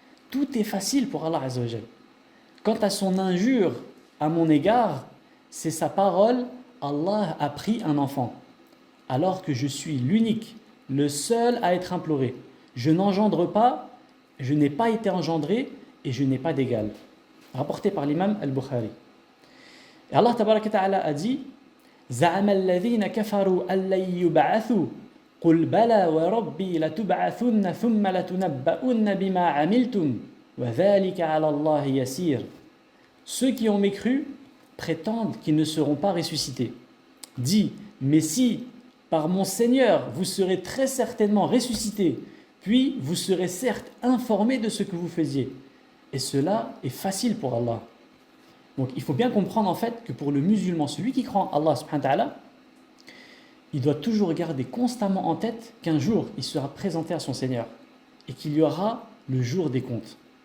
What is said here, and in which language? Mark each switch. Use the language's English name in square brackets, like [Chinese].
[French] Tout est facile pour Allah Azza wa Jal. Quant à son injure à mon égard, c'est sa parole, Allah a pris un enfant, alors que je suis l'unique, le seul à être imploré. Je n'engendre pas, je n'ai pas été engendré et je n'ai pas d'égal. Rapporté par l'imam Al-Bukhari. Et Allah Tabaraka Ta'ala a dit [Arabic] زعم الذين كفروا أن لن يبعثوا قل بلى وربي لتبعثن ثم لتنبؤن بما عملتم وذلك على الله يسير. [French] Ceux qui ont mécru prétendent qu'ils ne seront pas ressuscités. Dis, mais si, par mon Seigneur, vous serez très certainement ressuscités, puis vous serez certes informés de ce que vous faisiez. Et cela est facile pour Allah. Donc il faut bien comprendre en fait que pour le musulman, celui qui croit en Allah subhanahu wa ta'ala, il doit toujours garder constamment en tête qu'un jour il sera présenté à son Seigneur et qu'il y aura le jour des comptes.